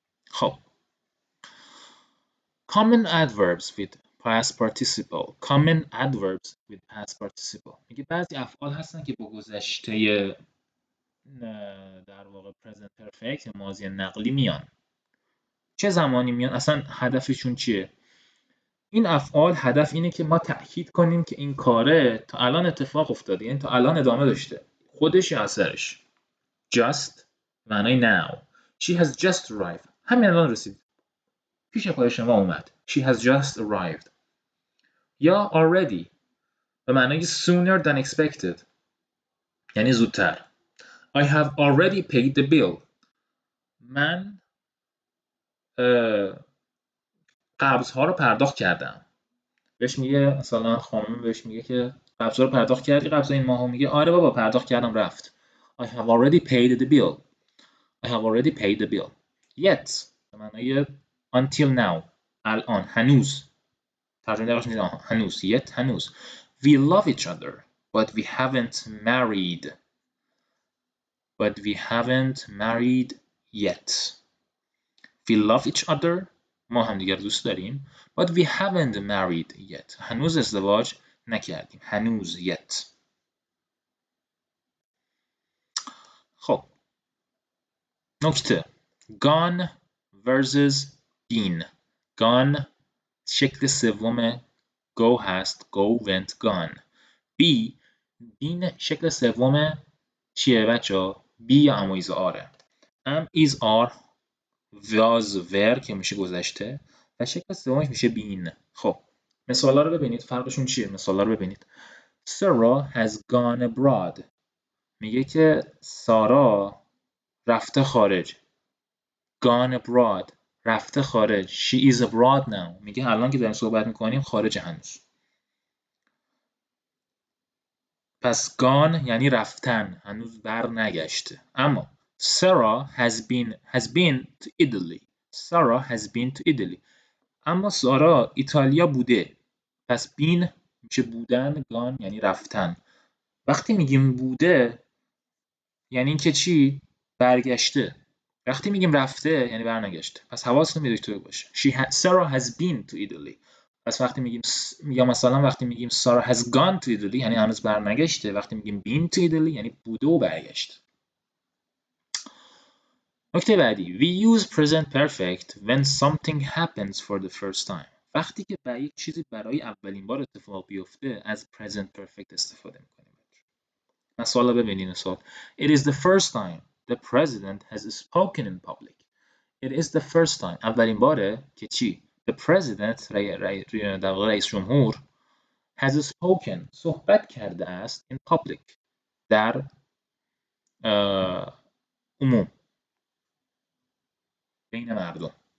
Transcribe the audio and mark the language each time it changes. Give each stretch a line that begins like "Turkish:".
Persian: خب
English: common adverbs with past participle. common adverbs with past participle.
Persian: میگه بعضی افعال هستن که با گذشته در واقع present perfect ماضی نقلی میان. چه زمانی میان؟ اصلا هدفشون چیه؟ این افعال هدف اینه که ما تأکید کنیم که این کاره تا الان اتفاق افتاده، یعنی تا الان ادامه داشته. خودش یا اثرش.
English: just
Persian: معنای
English: now. She has just arrived.
Persian: همین الان رسید. پیش پای شما اومد.
English: She has just arrived. یا already
Persian: به معنای
English: sooner than expected.
Persian: یعنی زودتر.
English: I have already paid the bill.
Persian: من قبض‌ها رو پرداخت کردم. بهش میگه مثلا خانم بهش میگه که قبض‌ها رو پرداخت کردی قبض این ماهو؟ میگه آره بابا پرداخت کردم رفت.
English: I have already paid the bill. I have already paid the bill. Yet
Persian: به معنای
English: until now.
Persian: الان هنوز. ترجمه دقیقش میگه هنوز. Yet هنوز.
English: We love each other but we haven't married. But we haven't married yet. We love each other.
Persian: ما هم دیگر دوست داریم.
English: But we haven't married yet.
Persian: هنوز ازدواج نکردیم. هنوز yet. خب نکته
English: gone versus been.
Persian: gone شکل سوم go هست.
English: go went gone.
Persian: been شکل سوم چیه بچه؟ be یا am is are.
English: am is are was were
Persian: که میشه گذشته و شکل سومش میشه been. خب مثالا رو ببینید فرقشون چیه؟ مثالا رو ببینید.
English: Sarah has gone abroad.
Persian: میگه که سارا رفته خارج.
English: gone abroad
Persian: رفته خارج.
English: She is abroad now.
Persian: میگه الان که داریم صحبت میکنیم خارج هنوز. پس gone یعنی رفتن، هنوز بر نگشته. اما
English: Sarah has been to Italy. Sarah has been to Italy.
Persian: اما سارا ایتالیا بوده. پس been میشه بودن، gone یعنی رفتن. وقتی میگیم بوده یعنی اینکه چی؟ برگشته. وقتی میگیم رفته یعنی برنگشته. پس حواستون به دکتر باشه.
English: Sarah has been to Italy.
Persian: پس وقتی میگیم یا مثلا وقتی میگیم
English: Sarah has gone to Italy
Persian: یعنی هنوز برنگشته. وقتی میگیم
English: been to Italy
Persian: یعنی بوده و برگشته. نکته بعدی
English: we use present perfect when something happens for the first time.
Persian: وقتی که یک چیزی برای اولین بار اتفاق بیفته از present perfect استفاده میکنیم. مثلا ببینید مثال
English: It is the first time the president has spoken in public. It is the first time.
Persian: اولین باره که چی؟
English: The president
Persian: در واقع رئیس جمهور
English: has spoken
Persian: صحبت کرده است
English: in public
Persian: در عموم بین مردم.